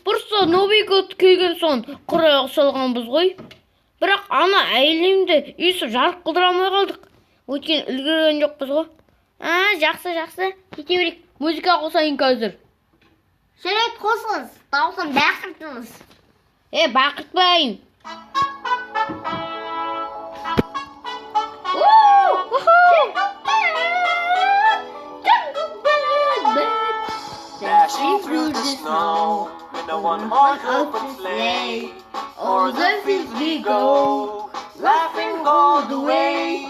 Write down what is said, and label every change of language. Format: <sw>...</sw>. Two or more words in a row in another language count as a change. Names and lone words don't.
<ru>Просто Новый год</ru> <kk>келген соң құрайық салғанбыз ғой. Бірақ ана әйелімді үйсіп жарық қылдыра алмай қалдық. Өйткені үлгерген жоқпыз ғой. Жақсы. Кете берейік. Музыка қосайын қазір. Жарайды, қосыңыз. Даусын бақыртыңыз. Бақыртпайын.</kk> <en>Dashing through the snow in a one-horse open sleigh. O'er the fields we go, laughing all the way.</en>